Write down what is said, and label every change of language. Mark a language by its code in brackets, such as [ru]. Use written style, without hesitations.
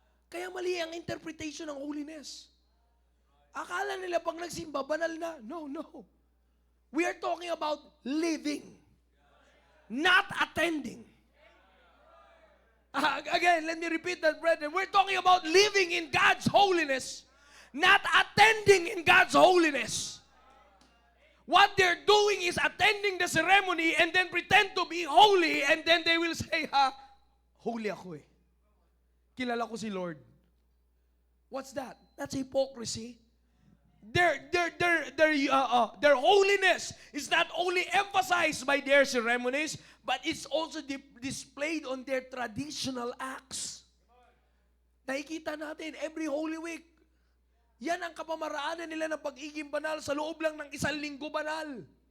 [tl] Kaya mali ang interpretation ng holiness. Akala nila pag nagsimba, banal na. [en] No, no. We are talking about living, not attending. Again, let me repeat that, brethren. We're talking about living in God's holiness, not attending in God's holiness. What they're doing is attending the ceremony and then pretend to be holy, and then they will say, [tl] holy ako eh. Kilala ko si Lord. [en] What's that? That's hypocrisy. their holiness is not only emphasized by their ceremonies, but it's also displayed on their traditional acts. [tl] Nakikita natin [en] every Holy Week. [tl] Yan ang kapamaraanan nila ng pagiging banal sa loob lang ng 1 linggo banal.